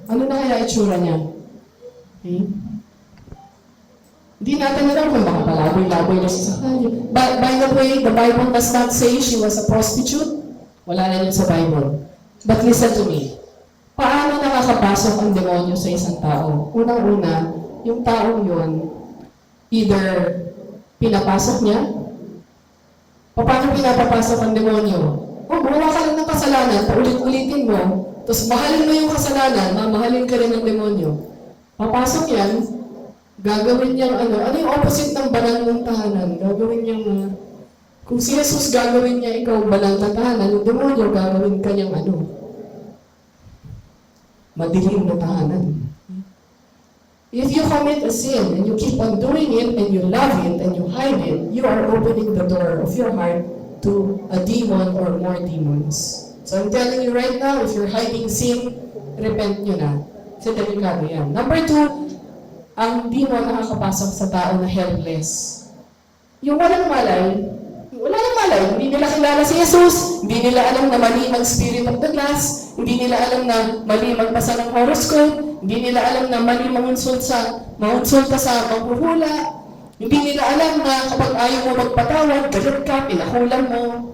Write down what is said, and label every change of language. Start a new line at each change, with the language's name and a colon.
Filipino: Ano na kaya itsura niya? Okay? Hindi natin alam kung baka palaboy-laboy na siya sa kanya.
English: By the way, the Bible does not say she was a prostitute.
Filipino: Wala na yun sa Bible.
English: But listen to me.
Filipino: Paano nakakapasok ang demonyo sa isang tao? Unang-una, yung taong yun, either pinapasok niya. Paano pinapapasok ang demonyo? Gumawa ka lang ng kasalanan, paulit-ulitin mo, tapos mahalin mo yung kasalanan, mamahalin ka rin ng demonyo. Papasok yan, gagawin niyang ano yung opposite ng banal ng tahanan? Gagawin niyang, kung si Jesus gagawin niya ikaw banal na tahanan, yung demonyo gagawin ka niyang madilim na tahanan.
English: If you commit a sin and you keep on doing it and you love it and you hide it, you are opening the door of your heart to a demon or more demons. So I'm telling you right now, if you're hiding sin, repent
Filipino: nyo na. Kasi delikado yan. Number 2, ang demon nakakapasok sa tao na helpless. Yung walang malay, hindi nila kilala si Jesus, hindi nila alam na mali mag-
English: spirit of the glass,
Filipino: hindi nila alam na mali magbasa ng horoscope, hindi nila alam na mali mangonsulta sa maghuhula, hindi nila alam na kapag ayaw mo magpatawad, galit ka, pinakulang mo.